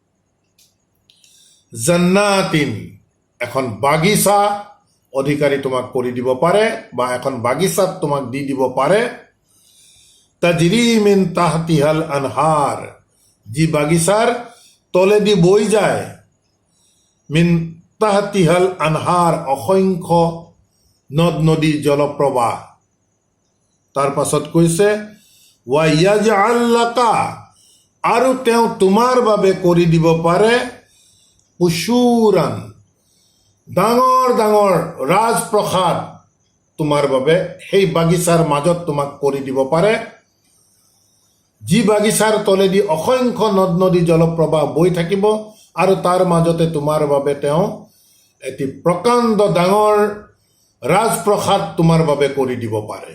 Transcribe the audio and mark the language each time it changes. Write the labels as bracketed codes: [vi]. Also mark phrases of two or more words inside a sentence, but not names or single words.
[as] জান্নাতিন, এখন বাগিচা অধিকাৰী তোমাক কৰি দিব পাৰে, বা এখন বাগিচাত তোমাক দি দিব পাৰে, [ar] تجري من تحتها الأنهار, [as] যি বাগিচাৰ তলেদি বৈ যায়, [ar] من تحتها الأنهار, [as] অসংখ্য নদ নদী, জলপ্ৰবাহ। তাৰ পাছত কৈছে [ar] ويجعل لك, [as] আৰু তেওঁ তোমাৰ বাবে কৰি দিব পাৰে কুশুৰান, ডাঙৰ ডাঙৰ ৰাজপ্ৰসাদ তোমাৰ বাবে সেই বাগিচাৰ মাজত তোমাক কৰি দিব পাৰে, যি বাগিচাৰ তলেদি অসংখ্য নদ নদী, জলপ্ৰবাহ বৈ থাকিব, আৰু তাৰ মাজতে তোমাৰ বাবে তেওঁ এটি প্ৰকাণ্ড ডাঙৰ ৰাজপ্ৰসাদ তোমাৰ বাবে কৰি দিব পাৰে।